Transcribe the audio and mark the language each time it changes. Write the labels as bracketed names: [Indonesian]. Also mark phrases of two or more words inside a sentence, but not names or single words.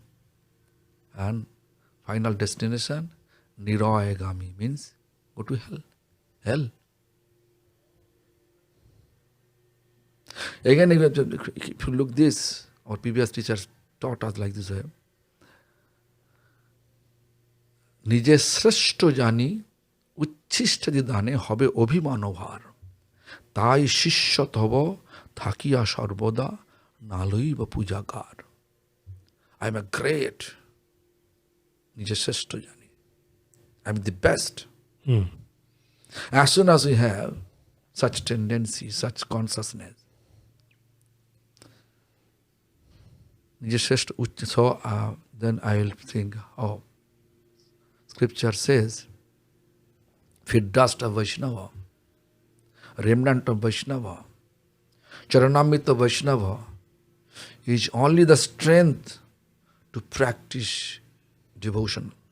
[English] And final destination, nirayagami means go to hell. Again, if you look this, our previous teachers taught us like this. [Bangla] নিজে শ্রেষ্ঠ জানি উচ্ছিষ্টাদি দানে হবে অভিমান ভার. তাই শিষ্য তব থাকিয়া সর্বদা না লইব পূজা কার. [English] I am a great. [Bangla] নিজে শ্রেষ্ঠ জানি. [English] I am the best. As soon as we have such tendency, such consciousness, so then I will think, scripture says, fit dust of Vaishnava, remnant of Vaishnava, charanamrita Vaishnava is only the strength to practice devotion.